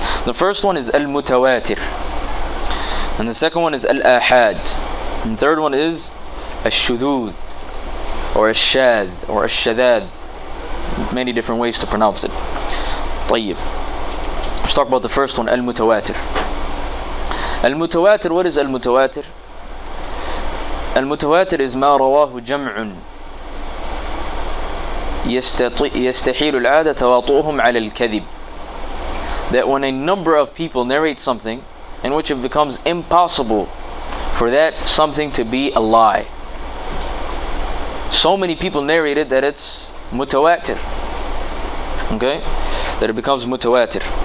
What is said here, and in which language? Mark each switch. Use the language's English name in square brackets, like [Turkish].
[English] The first one is al-mutawatir. And the second one is al-ahad. And the third one is al-shudud, or al-shadh, or al-shadad. Many different ways to pronounce it. [Arabic] طيب. [English] Let's talk about the first one, al-mutawatir. Al-mutawatir, what is al-mutawatir? Al-mutawatir is [Arabic] ما رواه جمع يستحيل العادة تواطؤهم على الكذب. [English] That when a number of people narrate something in which it becomes impossible for that something to be a lie. So many people narrate it that it's mutawatir. Okay? That it becomes mutawatir.